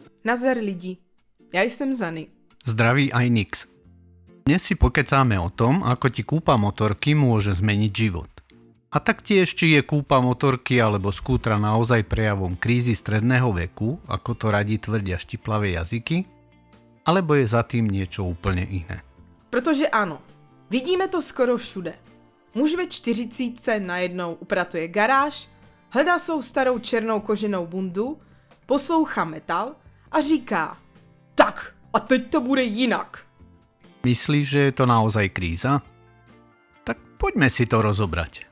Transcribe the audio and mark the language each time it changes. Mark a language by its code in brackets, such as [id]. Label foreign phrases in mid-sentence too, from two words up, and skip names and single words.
[cs] Nazdar lidi, ja jsem Zany. [sk] Zdraví aj Nix. Dnes si pokecáme o tom, ako ti kúpa motorky môže zmeniť život. A taktiež, či je kúpa motorky alebo skútra naozaj prejavom krízy stredného veku, ako to radi tvrdia štiplavé jazyky, alebo je za tým niečo úplne iné. [cs] Protože ano, vidíme to skoro všude. Muž ve 40 najednou upratuje garáž, hledá svou starou černou koženou bundu, poslouchá metal a říká: tak, a teď to bude jinak. [sk] Myslíš, že je to naozaj kríza? Tak poďme si to rozobrať.